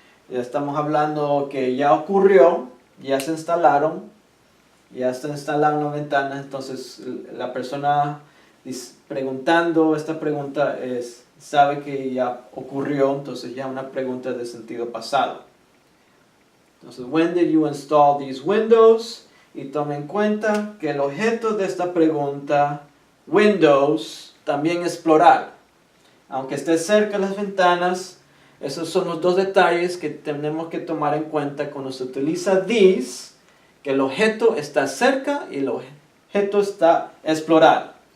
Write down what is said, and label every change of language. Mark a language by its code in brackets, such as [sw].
[es] Ya estamos hablando que ya ocurrió, ya se instalaron, ya se instalaron las ventanas. Entonces la persona preguntando esta pregunta sabe que ya ocurrió, entonces ya una pregunta de sentido pasado. [en] Entonces, when did you install these windows? [es] Y tome en cuenta que el objeto de esta pregunta, windows, también es plural. Aunque esté cerca de las ventanas, esos son los dos detalles que tenemos que tomar en cuenta cuando se utiliza these, que el objeto está cerca y el objeto es plural.